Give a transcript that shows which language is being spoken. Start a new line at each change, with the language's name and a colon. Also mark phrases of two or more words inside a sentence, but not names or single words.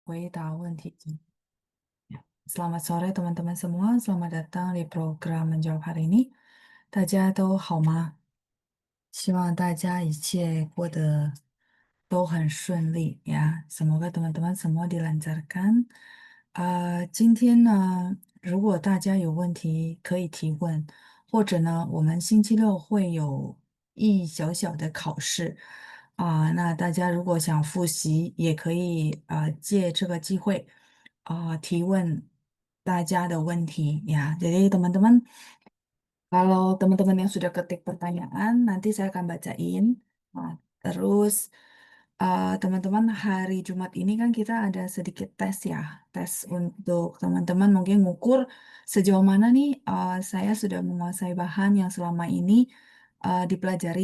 Chinese: 回答问题。Ya.
Indonesian: Selamat sore teman-teman semua, selamat datang di program menjawab hari ini.
Chinese: 大家都好吗？ 希望大家一切过得都很顺利呀。
Indonesian: Semoga teman-teman semua dilancarkan.
Chinese: 今天呢，如果大家有问题可以提问，或者呢，我们星期六会有一小小的考试，那大家如果想复习，也可以借这个机会提问大家的问题呀。
Indonesian: Jadi teman-teman kalau teman-teman yang sudah ketik pertanyaan, nanti saya akan bacain. Nah, terus teman-teman hari Jumat ini kan kita ada sedikit tes ya, tes untuk teman-teman mungkin mengukur sejauh mana nih saya sudah menguasai bahan yang selama ini dipelajari.